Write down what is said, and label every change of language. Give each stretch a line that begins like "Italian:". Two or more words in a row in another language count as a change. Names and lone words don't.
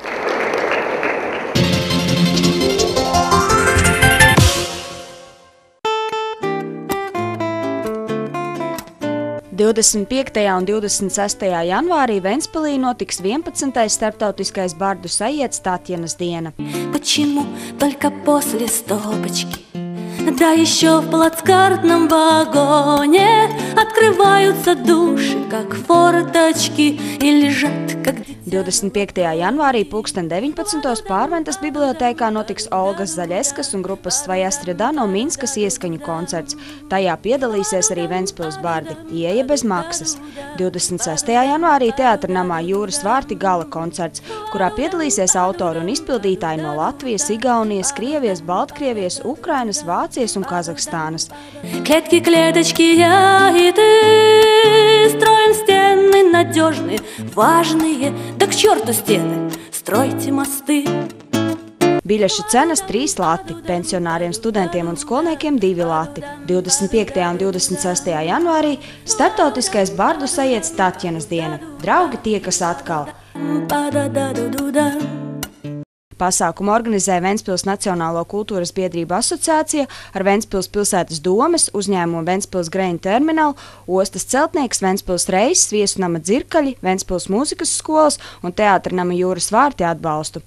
Latvian: 25. un 26. janvārī Ventspilī notiks 11. starptautiskais bardu sajiedes Tatjanas diena.
Russian: Почему только после стопочки? Да еще в плацкартном вагоне открываются души, как форточки, и лежат, как...
Latvian: 25. janvārī 19. Pārventas bibliotēkā notiks Olgas Zaļeskas un grupas Svajastrida no Minskas ieskaņu koncerts. Tajā piedalīsies arī Ventspils bardi, ieeja bez maksas. 26. janvārī Teātra namā Jūras vārti gala koncerts, kurā piedalīsies autori un izpildītāji no Latvijas, Igaunijas, Krievijas, Baltkrievijas, Ukrainas, Vācijas un Kazahstānas.
Russian: Клетки, клеточки, я и ты строим стены надежные, важные, да к черту стены, стройте мосты.
Latvian: Biļešu cenas 3 lati, pensionāriem, studentiem un skolniekiem 2 lati. 25. un 26. janvārī starptautiskais bardu sajiedes Tatjanas diena. Draugi tiekas atkal. Pasākumu organizē Ventspils Nacionālo kultūras biedrību asociācija ar Ventspils pilsētas domes, uzņēmumu Ventspils Grain terminālu, ostas celtnieks Ventspils Reizes, Viesunama Dzirkaļi, Ventspils mūzikas skolas un Teātra nama Jūras vārti atbalstu.